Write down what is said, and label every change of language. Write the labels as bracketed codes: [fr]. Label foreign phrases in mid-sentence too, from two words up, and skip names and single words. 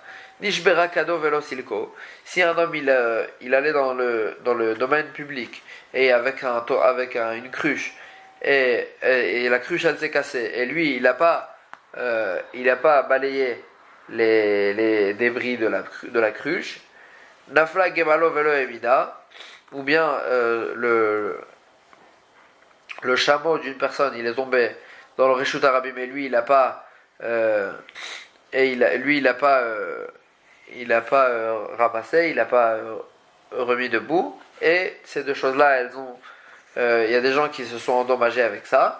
[he] נשברה כדו ולא סילקו. [fr] Si un homme il allait dans le domaine public et avec une cruche et la cruche elle s'est cassée et lui il n'a pas balayé les débris de la cruche. [he] נפלה גמלו ולא העמידו, [fr] ou bien le chameau d'une personne il est tombé dans le [he] רשות הרבים [fr] mais lui il n'a pas ramassé, il n'a pas remis debout, et ces deux choses là il y a des gens qui se sont endommagés avec ça.